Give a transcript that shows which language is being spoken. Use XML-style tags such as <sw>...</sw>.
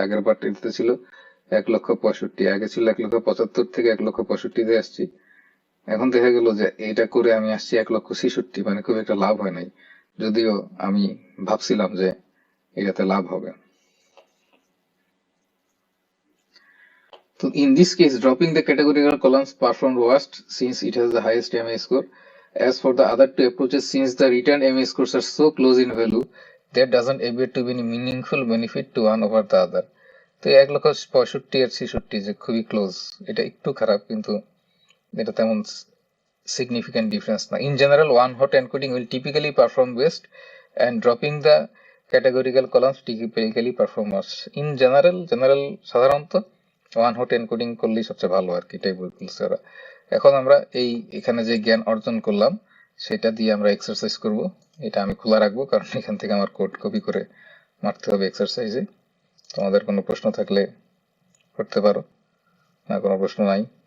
<bn>আগের বার এটাতে ছিল 1,65,000, আগে ছিল 1,75,000 থেকে 1,65,000 আসছি। এখন দেখা গেল যে এটা করে আমি আসছি 1,66,000, মানে খুব একটা লাভ হয় নাই, যদিও আমি ভাবছিলাম যে এটাতে লাভ হবে।</bn> <en>So in this case, dropping the categorical columns performed worst since it has the highest MA score. As for the other two approaches, since the returned MA scores are so close in value, there doesn't appear to be any meaningful benefit to one over the other.</en> <bn>তো 1,65,000 আর 66 যে খুবই close, এটা একটু খারাপ, কিন্তু এটা তেমন</bn> <en>significant difference</en> <bn>না।</bn> <en>In general, one hot encoding will typically perform best, and dropping the categorical columns typically perform worse. In general</en> <bn>সাধারণত ওয়ান হট এনকোডিং করলেই সবচেয়ে ভালো আর কি, এটাই বলছে ওরা। এখন আমরা এখানে যে জ্ঞান অর্জন করলাম সেটা দিয়ে আমরা এক্সারসাইজ করব। এটা আমি খোলা রাখবো, কারণ এখান থেকে আমার কোড কপি করে মারতে হবে এক্সারসাইজে। তোমাদের কোনো প্রশ্ন থাকলে করতে পারো, না কোনো প্রশ্ন নাই।</bn>